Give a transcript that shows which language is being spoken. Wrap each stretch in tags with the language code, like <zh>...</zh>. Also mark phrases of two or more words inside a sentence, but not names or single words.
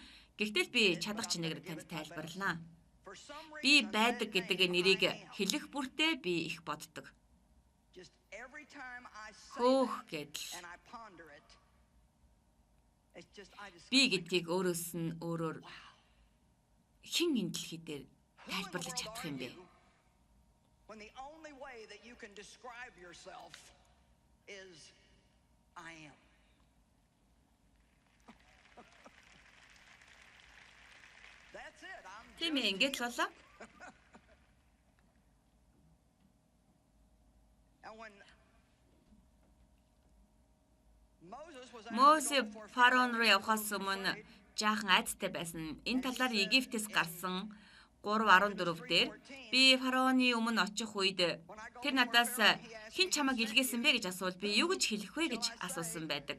<mn>Гэхдээ би чадах чинээр танд тайлбарлана. Би байдаг гэдэг нэрийг хэлэх бүртээ би их боддог. Хөөх гэдэл. Би гэдгийг өөрөөс нь өөрөөр хэн энэ дэлхий дээр тайлбарлаж чадах юм бэ?</mn> <en>When the only way that you can describe yourself is I am. That's it.</en> <mn>Тийм ээ, ингэж л болоо. Мосе фараон руу явхаас өмнө жаахан айдастай байсан. Энэ талаар Египтээс гарсан 3:14 дээр би фараоны өмнө очих үед тэр надаас хэн чамайг илгээсэн бэ гэж асуувал би юу гэж хэлэх вэ гэж асуусан байдаг.</mn>